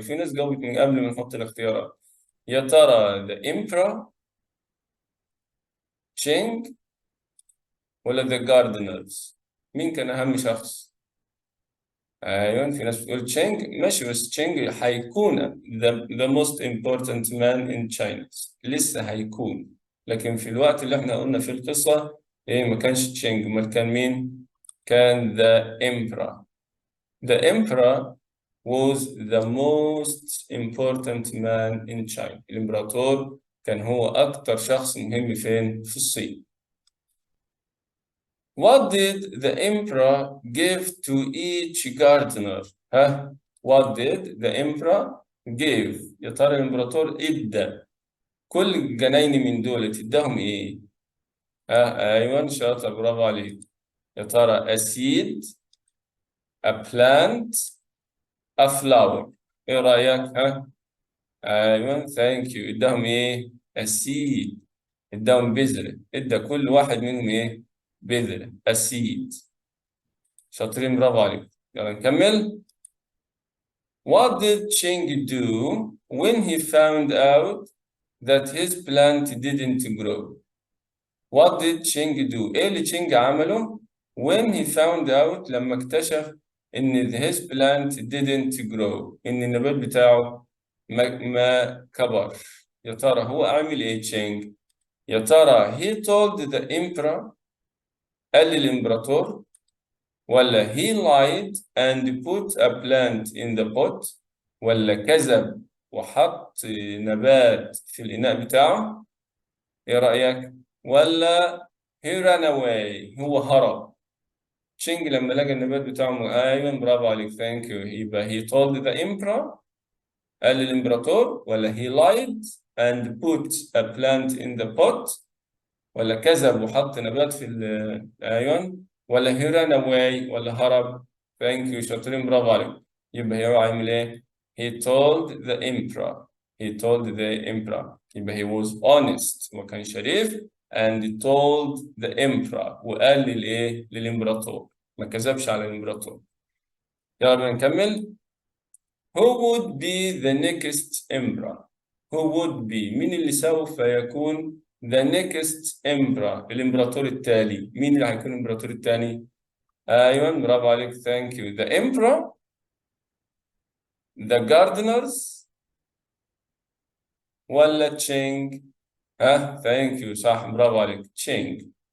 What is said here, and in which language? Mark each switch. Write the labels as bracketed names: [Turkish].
[Arabic] في ناس جاوبت من قبل ما نحط الاختيارات. يا ترى [English] the emperor Cheng [Arabic] ولا [English] the gardeners؟ [Arabic] مين كان أهم شخص؟ أيوة في ناس بتقول تشينج ماشي، بس تشينج هيكون [English] the most important man in China، [Arabic] لسه هيكون، لكن في الوقت اللي احنا قلنا في القصة إيه ما كانش تشينج، ما كان مين؟ كان [English] the emperor. The emperor was the most important man in China. [Arabic] الإمبراطور كان هو أكتر شخص مهم فين؟ في الصين. [English] What did the emperor give to each gardener؟ [Arabic] ها؟ [English] What did the emperor give؟ [Arabic] يا ترى الإمبراطور إدى كل جناين من دول اداهم إيه؟ أيوة شاطر برافو عليك. يا ترى [English] a seed، a plant، a flower. [Arabic] إيه رأيك؟ أيوة [English] thank you. [Arabic] اداهم إيه؟ [English] a seed، [Arabic] اداهم بذرة، ادى كل واحد منهم إيه؟ بذرة a seed. شاطرين برافو عليك. يلا نكمل. [English] What did Cheng do when he found out that his plant didn't grow؟ What did Cheng do؟ [Arabic] إيه اللي تشينج عمله [English] when he found out [Arabic] لما اكتشف إن [English] his plant didn't grow، [Arabic] إن النبات بتاعه ما كبر؟ يا ترى هو عامل إيه تشينج؟ [English] يا ترى he told the emperor [Arabic] قال للإمبراطور ولا [English] he lied and put a plant in the pot، [Arabic] ولا كذب وحط نبات في الإناء بتاعه؟ إيه رأيك؟ ولا [English] he ran away، [Arabic] هو هرب. تشينج لما لقى النبات بتاعه، أيوة برافو عليك، ثانك يو، يبقى [English] he told the emperor، [Arabic] قال للإمبراطور، ولا [English] he lied and put a plant in the pot، [Arabic] ولا كذب وحط نبات في الأيون، ولا [English] he ran away، [Arabic] ولا هرب. ثانك يو، شاطرين، برافو عليك. يبقى هو عامل إيه؟ [English] he told the emperor، [Arabic] he told the emperor، يبقى [English] he was honest [Arabic] وكان شريف [English] and told the emperor، [Arabic] وقال للإيه؟ للإمبراطور، ما كذبش على الإمبراطور. يلا بينا نكمل. [English] who would be the next emperor؟ who would be، [Arabic] مين اللي سوف يكون [English] the next emperor، [Arabic] الإمبراطور التالي؟ مين اللي هيكون الإمبراطور التالي؟ أيوة برافو عليك، [English] thank you، the emperor، the gardeners، [Arabic] ولا تشينج؟ ها thank you، صح، برافو عليك، تشينج.